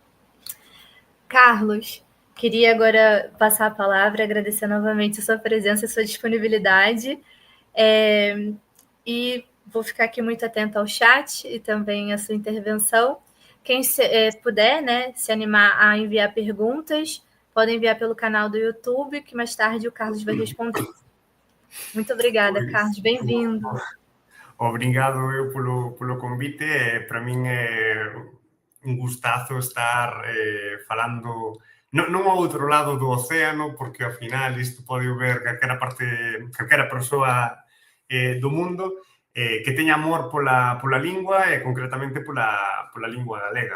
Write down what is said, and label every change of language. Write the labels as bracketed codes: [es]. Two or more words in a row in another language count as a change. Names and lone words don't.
[pt] Carlos, queria agora passar a palavra, agradecer novamente a sua presença e a sua disponibilidade, e vou ficar aqui muito atenta ao chat e também à sua intervenção. Quem puder, né, se animar a enviar perguntas, podem enviar pelo canal do YouTube, que mais tarde o Carlos vai responder. Muito obrigada, Carlos. Bem-vindo. [gl] Obrigado eu polo convite. Para min é un gustazo estar falando non ao outro lado do océano, porque ao final isto pode ver calquera persoa do mundo que teña amor pola lingua e concretamente pola lingua galega.